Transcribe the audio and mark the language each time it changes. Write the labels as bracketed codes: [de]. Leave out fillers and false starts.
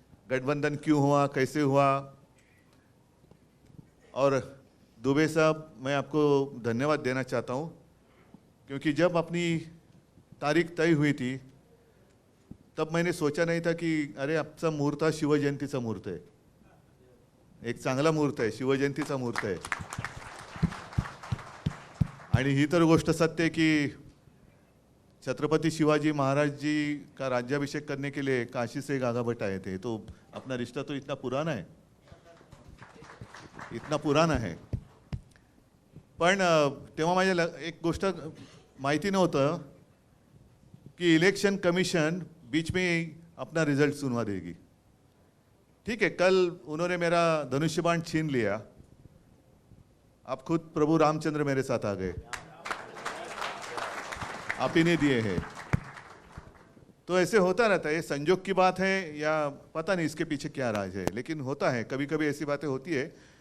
[hi] गठबंधन क्यों हुआ, कैसे हुआ. और दुबे साहब, मैं आपको धन्यवाद देना चाहता हूं, क्योंकि जब अपनी तारीख तय हुई थी तब मैंने सोचा नहीं था कि अरे [mr] आजचा मुहूर्त हा शिवजयंतीचा मुहूर्त आहे. एक चांगला मुहूर्त आहे, शिवजयंतीचा मुहूर्त आहे. आणि ही तर गोष्ट सत्य आहे [hi] की छत्रपति शिवाजी महाराज जी का राज्याभिषेक करने के लिए काशी से गागाभट्ट आए थे. तो अपना रिश्ता तो इतना पुराना है, इतना पुराना है. [mr] पण तेव्हा माझ्या एक गोष्ट माहिती नव्हतं कि [hi] इलेक्शन कमीशन बीच में अपना रिजल्ट सुनवा देगी. ठीक है, कल उन्होंने मेरा धनुष्यबाण छीन लिया, अब खुद प्रभु रामचंद्र मेरे साथ आ गए, आप ही ने दिए हैं. तो ऐसे होता रहता है, ये संजोग की बात है या पता नहीं इसके पीछे क्या राज है, लेकिन होता है, कभी कभी ऐसी बातें होती है.